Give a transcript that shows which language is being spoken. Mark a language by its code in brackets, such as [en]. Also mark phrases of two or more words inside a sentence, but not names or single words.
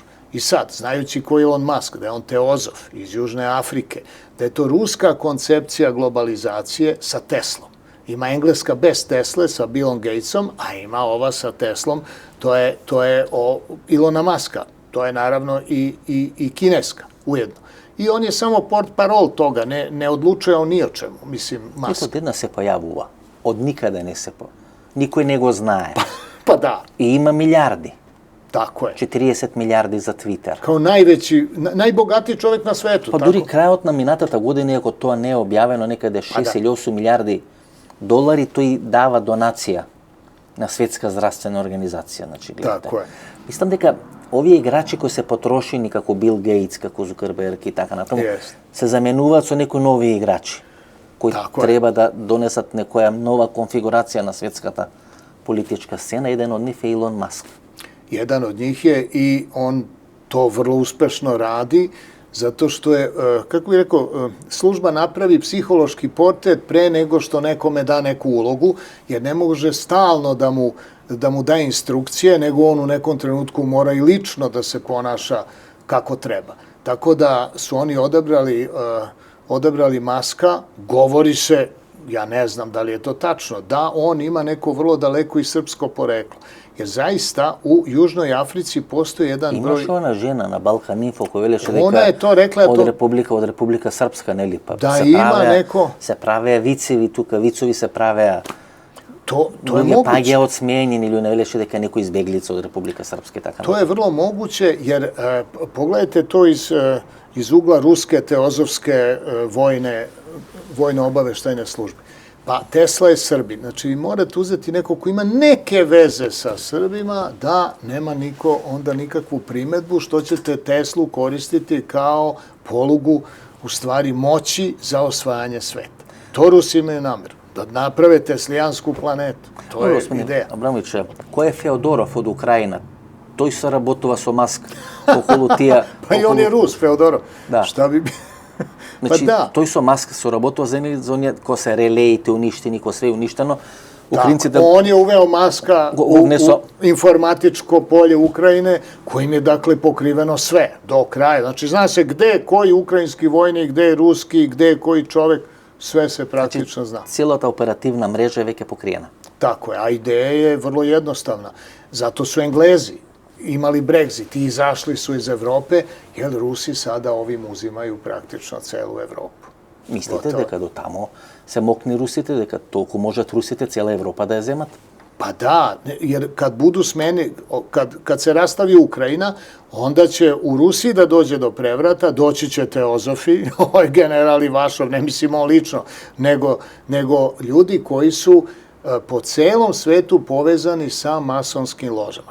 [sr] I sad, znajući ko je Elon Musk, da je on teozof iz Južne Afrike, da je to ruska koncepcija globalizacije sa Teslom. Ima engleska bez Tesle sa Billom Gatesom, a ima ova sa Teslom, to je Elona Muska. To je naravno i kineska ujedno. I on je samo portparol toga, ne odlučuje on ni o čemu, mislim, Musk. [mk] Ето дедна се појавува, од никаде не се никој не го знае. [sr] Pa da. [mk] И има милиарди. [sr] Tako je. [mk] 40 милиарди за Твитер. [sr] Kao najbogatiji čovjek na svetu. [mk] Pa дури крајот на минатата година, ако тоа не е објавено некаде 6 или 8 милиарди долари, тој дава донација на Светска здравствена организација. Значи, гледате. [sr] Tako je. [mk] Мислам дека овие играчи кои се потрошени како Бил Гейтс, како Зукерберг и така натаму, се заменуваат со некои нови играчи кои треба да донесат некоја нова конфигурација на светската политичка сцена. Еден од нив е Илон Маск. [sr] Jedan od njih je i on to vrlo uspešno radi, zato što je, kako bih rekao, služba napravi psihološki portret pre nego što nekome da neku ulogu, jer ne može stalno da mu daje instrukcije, nego on u nekom trenutku mora i lično da se ponaša kako treba. Tako da su oni odabrali Maska, govori se, ja ne znam da li je to tačno, da on ima neko vrlo daleko i srpsko poreklo. Jer zaista u Južnoj Africi postoji jedan broj... [mk] Имаше она жена на Балкан Инфо која велеше дека Она е то рекла од Република Српска, нели? Па да има неко се правеа вицеви тука, вицови се правеа. [sr] To je moguće. [mk] Паѓа од сменени или не велеше дека некој избеглица од Република Српска така. [sr] To je vrlo moguće jer pogledajte to iz ugla ruske teozovske vojne obaveštajne službe. Pa Tesla je Srbin. Znači, vi morate uzeti neko ko ima neke veze sa Srbima, da nema niko onda nikakvu primetbu što ćete Teslu koristiti kao polugu, u stvari, moći za osvajanje sveta. To Rusi imaju nameru. Da naprave teslijansku planetu. To je ideja. [mk] Абрамович, кој е Феодоров од Украина? Тој се работува со Маск околу тие... [sr] Pa i on je Rus, Feodorov. Da. Šta bi... [mk] Значи, тој со Маск соработува за оние кои се релеите уништени, кои све уништено. Ukrajincите... [sr] On je uveo Maska u informatičko polje Ukrajine, kojim je, dakle, pokriveno sve, do kraja. Znači, zna se gde je koji ukrajinski vojnik, gde je ruski, gde je koji čovek, sve se praktično zna. [mk] Целата оперативна мрежа е веќе покриена. [sr] Tako je, a ideja je vrlo jednostavna. Zato su Englezi imali Brexit i izašli su iz Evrope, jer Rusi sada ovim uzimaju praktično celu Evropu. [mk] Мислите дека до тамо се мокни русите, дека толку можат русите цела Европа да ја земат? [sr] Pa da, jer kad budu smene, kad se rastavi Ukrajina, onda će u Rusiji da dođe do prevrata, doći će teozofi, general Ivašov, ne mislim on lično, nego ljudi koji su po celom svetu povezani sa masonskim ložama.